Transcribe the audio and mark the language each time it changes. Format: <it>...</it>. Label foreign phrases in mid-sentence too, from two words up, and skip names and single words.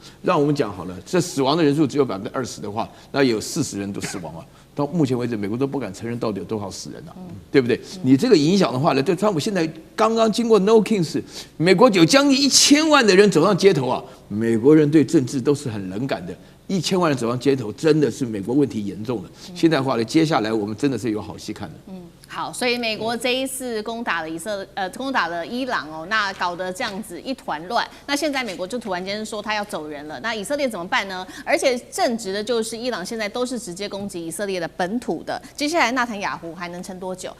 <zh>讓我們講好了，這死亡的人數只有20%的話，那也有40人都死亡了。到目前為止，美國都不敢承認到底有多少死人啊，對不對？你這個影響的話呢，對川普現在剛剛經過 No Kings， 美國有將近1000萬的人走上街頭啊，美國人對政治都是很冷感的。1000萬人走上街頭，真的是美國問題嚴重了。現在的話呢，接下來我們真的是有好戲看的。好，所以美國這一次攻打了伊朗哦，那搞得這樣子一團亂。那現在美國就突然間說他要走人了，那以色列怎麼辦呢？而且正直的就是伊朗現在都是直接攻擊以色列的本土的，接下來納坦雅胡還能撐多久？</zh>